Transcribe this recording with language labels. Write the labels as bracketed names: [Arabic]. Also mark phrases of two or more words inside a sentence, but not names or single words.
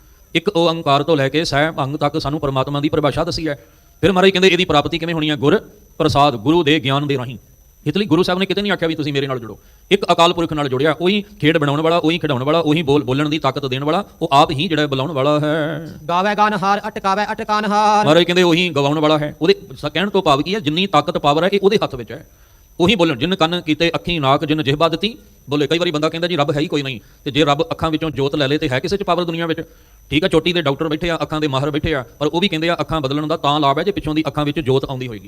[Punjabi] ਇੱਕ ਓੰਕਾਰ ਤੋਂ ਲੈ ਕੇ ਸਹਿ ਭੰਗ ਤੱਕ ਸਾਨੂੰ ਪਰਮਾਤਮਾ ਦੀ ਪਰਿਭਾਸ਼ਾ ਦੱਸੀ ਹੈ। ਫਿਰ ਮਹਾਰਾਜ ਕਹਿੰਦੇ ਇਹਦੀ ਪ੍ਰਾਪਤੀ ਕਿਵੇਂ ਹੋਣੀ ਹੈ, ਗੁਰ ਪ੍ਰਸਾਦ, ਗੁਰੂ ਦੇ ਗਿਆਨ ਦੇ ਰਾਹੀਂ। ਇਸ ਲਈ ਗੁਰੂ ਸਾਹਿਬ ਨੇ ਕਿਤੇ ਨਹੀਂ ਆਖਿਆ ਵੀ ਤੁਸੀਂ ਮੇਰੇ ਨਾਲ ਜੁੜੋ, ਇੱਕ ਅਕਾਲ ਪੁਰਖ ਨਾਲ ਜੁੜਿਆ, ਉਹੀ ਖੇਡ ਬਣਾਉਣ ਵਾਲਾ, ਉਹੀ ਖਿਡਾਉਣ ਵਾਲਾ, ਉਹੀ ਬੋਲਣ ਦੀ ਤਾਕਤ ਦੇਣ ਵਾਲਾ, ਉਹ ਆਪ ਹੀ ਜਿਹੜਾ ਬੁਲਾਉਣ ਵਾਲਾ ਹੈ। ਗਾਵੇ ਗਾਨ ਹਾਰ ਅਟਕਾਵੇ ਅਟਕਾਨ ਹਾਰ। ਮਹਾਰਾਜ ਕਹਿੰਦੇ ਉਹੀ ਗਵਾਉਣ ਵਾਲਾ ਹੈ। ਉਹਦੇ ਕਹਿਣ ਤੋਂ ਭਾਵ ਕੀ ਹੈ, ਜਿੰਨੀ ਤਾਕਤ ਪਾਵਰ ਹੈ ਇਹ ਉਹਦੇ ਹੱਥ ਵਿੱਚ ਹੈ। ਉਹੀ ਬੋਲਣ, ਜਿਨ ਕੰਨ ਕੀਤੇ ਅੱਖੀ ਨਾਕ, ਜਿਨ ਜਿਹਬਾ ਦਿੱਤੀ ਬੋਲੇ। ਕਈ ਵਾਰੀ ਬੰਦਾ ਕਹਿੰਦਾ ਜੀ ਰੱਬ ਹੈ ਹੀ ਕੋਈ ਨਹੀਂ, ਤੇ ਜੇ ਰੱਬ ਅੱਖਾਂ ਵਿੱਚੋਂ ਜੋਤ ਲੈ ਲੇ ਤੇ ਹੈ ਕਿਸੇ 'ਚ ਪਾਵਰ ਦੁਨੀਆ ਵਿੱਚ? ਠੀਕ ਹੈ, ਚੋਟੀ ਦੇ ਡਾਕਟਰ ਬੈਠੇ ਆ, ਅੱਖਾਂ ਦੇ ਮਾਹਰ ਬੈਠੇ ਆ, ਪਰ ਉਹ ਵੀ ਕਹਿੰਦੇ ਆ ਅੱਖਾਂ ਬਦਲਣ ਦਾ ਤਾਂ ਲਾਭ ਹੈ ਜੇ ਪਿੱਛੋਂ ਦੀ ਅੱਖਾਂ ਵਿੱਚ ਜੋਤ ਆਉਂਦੀ ਹੋਏਗੀ।